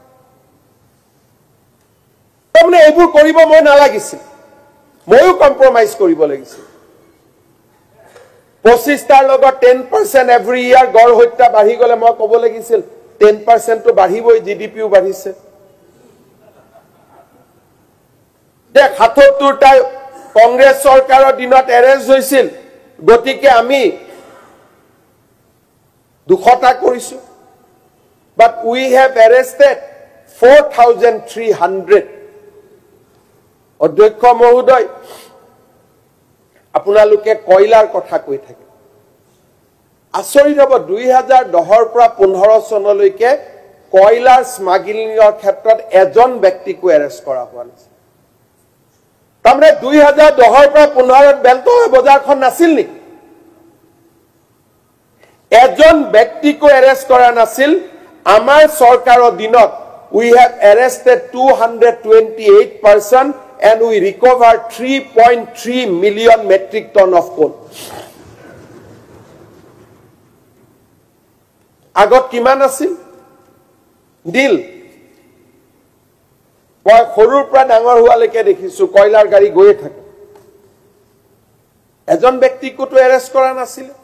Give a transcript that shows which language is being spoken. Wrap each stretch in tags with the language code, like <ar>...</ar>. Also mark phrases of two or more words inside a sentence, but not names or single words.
<as>তাৰমানে এইবোৰ কৰিব মই নালাগিছিল ময়ো কম্প্ৰমাইজ কৰিব লাগিছিল 25টাৰ লগত 10% এভৰি ইয়াৰ গড় হত্যা বাঢ়ি গলে মই ক'ব লাগিছিল 10% তো বাঢ়িবই জিডিপিও বাঢ়িছে দেখ 77টা কংগ্ৰেছ চৰকাৰৰ দিনত এৰেষ্ট হৈছিল গতিকে আমি 200টা কৰিছো</as> <en>but we have arrested 4300</en> <as>অধ্যক্ষ মহোদয় আপোনালোকে কয়লাৰ কথা কৈ থাকে আচৰিত হ'ব 2010 পৰা 15 চনলৈকে কয়লাৰ স্মাগলিংৰ ক্ষেত্ৰত এজন ব্যক্তিকো এৰেষ্ট কৰা হোৱা নাছিল তাৰমানে 2010 পৰা 15ত বেলতলা বজাৰখন নাছিল নেকি এজন ব্যক্তিকো এৰেষ্ট কৰা নাছিল আমাৰ চৰকাৰৰ দিনত</as> <en>we have arrested 228 person and we recovered 3.3 million metric ton of coal</en> <as>আগত কিমান আছিল দিল মই সৰুৰ পৰা ডাঙৰ হোৱালৈকে দেখিছো কয়লাৰ গাড়ী গৈয়ে থাকে এজন ব্যক্তিকোটো এৰেষ্ট কৰা নাছিল</as>